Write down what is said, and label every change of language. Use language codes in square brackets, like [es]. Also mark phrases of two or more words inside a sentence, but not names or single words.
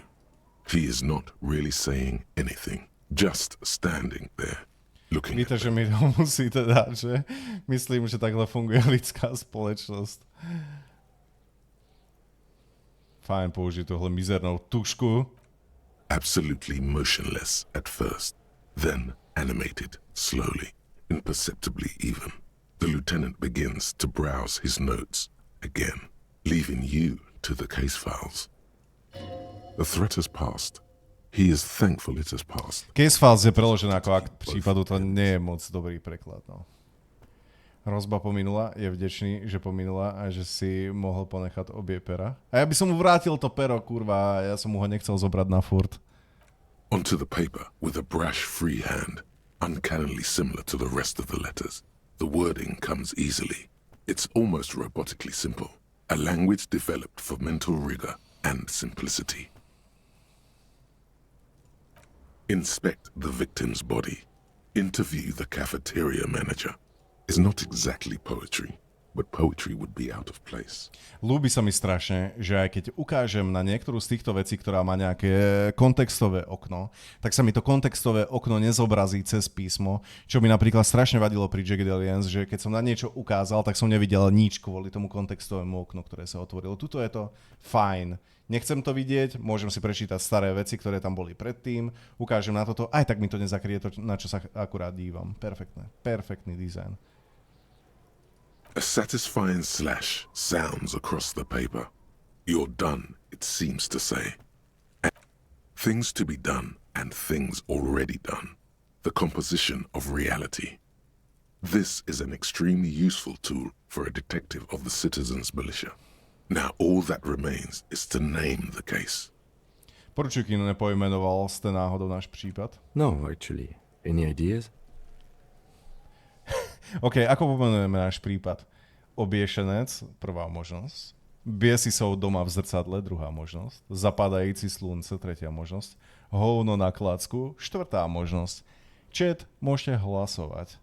[en] He is not really saying anything, just standing there, looking [cs] Víte, že mi to musíte dať, že? Myslím, že takhle funguje lidská společnosť. Fajn použiť tohle mizernou tušku. [en] absolutely motionless at first, then animated slowly, imperceptibly even. The lieutenant begins to browse his notes again, leaving you to the case files. The threat has passed. He is thankful it has passed. Case files [sk] je preložené ako akt prípadu, to nie je moc dobrý preklad, no. Rozba pominula, je vďačný, že pominula a že si mohol ponechať obie pera. A ja by som mu vrátil to pero, kurva, ja som mu ho nechcel zobrať na furt. [en] Onto the paper with a brash free hand, uncannily similar to the rest of the letters. The wording comes easily. It's almost robotically simple. A language developed for mental rigor and simplicity. Inspect the victim's body. Interview the cafeteria manager. Is not exactly poetry, but poetry would be out of place. [sk] Ľúbi sa mi strašne, že aj keď ukážem na niektorú z týchto vecí, ktorá má nejaké kontextové okno, tak sa mi to kontextové okno nezobrazí cez písmo, čo mi napríklad strašne vadilo pri Jagged Alliance, že keď som na niečo ukázal, tak som nevidel nič kvôli tomu kontextovému oknu, ktoré sa otvorilo. Tuto je to fajn. Nechcem to vidieť, môžem si prečítať staré veci, ktoré tam boli predtým, ukážem na toto, aj tak mi to nezakrie to, na čo sa akurát dívam. Perfektné. Perfektný dizajn. [en] A satisfying slash sounds across the paper. You're done, it seems to say. Things to be done and things already done. The composition of reality. This is an extremely useful tool for a detective of the citizens' militia. Now all that remains is to name the case. [cs] Poručíky nepojmenoval ste náhodou náš prípad? [en] No, actually. Any ideas? [sk] OK, ako pomenujeme náš prípad? Obiešenec, prvá možnosť. Biesisov doma v zrcadle, druhá možnosť. Zapadajúci slunce, tretia možnosť. Hovno na klacku, štvrtá možnosť. Chat, môžete hlasovať.